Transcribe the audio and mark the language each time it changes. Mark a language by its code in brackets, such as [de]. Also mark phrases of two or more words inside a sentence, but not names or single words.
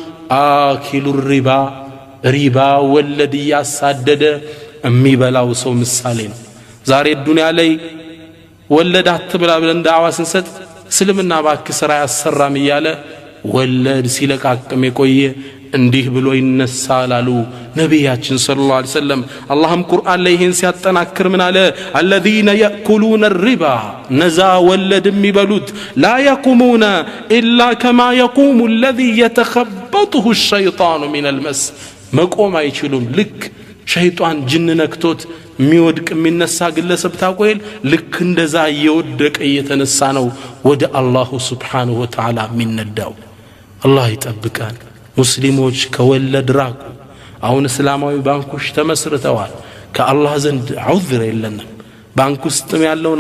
[ar] آكل الربا [am] ሪባ ወለድ ያሳደደ የሚበላው ሰው ምሳሌ ነው። ዛሬ ዱንያ ላይ ወለድ አትብላ ብለን ዳዕዋ ስንሰጥ እስልምና ባክ ስራ ያሰራም እያለ ወለድ ሲለቃቅም የቆየ እንዲህ ብሎ ይነሳል አሉ ነቢያችን [ar] صلى الله عليه وسلم። [am] አላህም ቁርአን ላይ ይህን ሲያጠናክር ምን አለ? [ar] الذين يأكلون الربا [am] ነዛ ወለድ የሚበሉት [ar] لا يقومون إلا كما يقوم الذي يتخبطه الشيطان من المس [am] መቆም አይችሉም። ልክ ሸይጣን ጅን ነክቶት የሚወድቅ የሚነሳ ግለሰብ ታቆይል ልክ እንደዛ እየወደቀ እየተነሳ ነው ወደ [ar] الله سبحانه وتعالى [am] የሚነዳው። አላህ ይጠብቃል። ሙስሊሞች ከወለድ ራቁ። አሁን እስላማዊ ባንኮች ተመስርተዋል። ከአላህ ዘንድ ዑዝር የለንም። ባንክ ውስጥም ያለውን